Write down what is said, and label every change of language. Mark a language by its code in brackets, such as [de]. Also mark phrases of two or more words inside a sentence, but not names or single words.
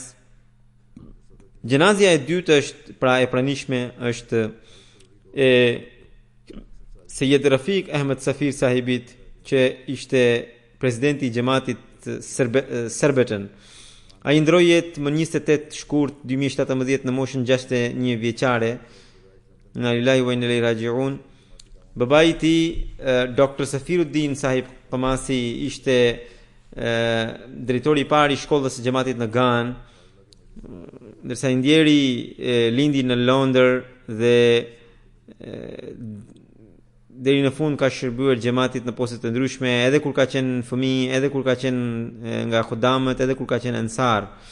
[sq] Gjenazja e dytë është pra e pranishme, është e Sejed Rafiq Ahmed Safir sahibit, që ishte presidenti i xhamatit Serbeten. Ai ndroi jetë më 28 shkurt 2017 në moshën 61 vjeçare. [ar] إنا لله وإنا إليه راجعون. [sq] Babai I tij, Dr. Safiruddin Sahib Qamasi, ishte drejtori I parë I shkollës së xhamatit në Gan, ndërsa I ndjeri lindi në Londër dhe deri në fund ka shërbyer xhamatit në poste të ndryshme, edhe kur ka qenë fëmijë, edhe kur ka qenë nga xudamët, edhe kur ka qenë ansar.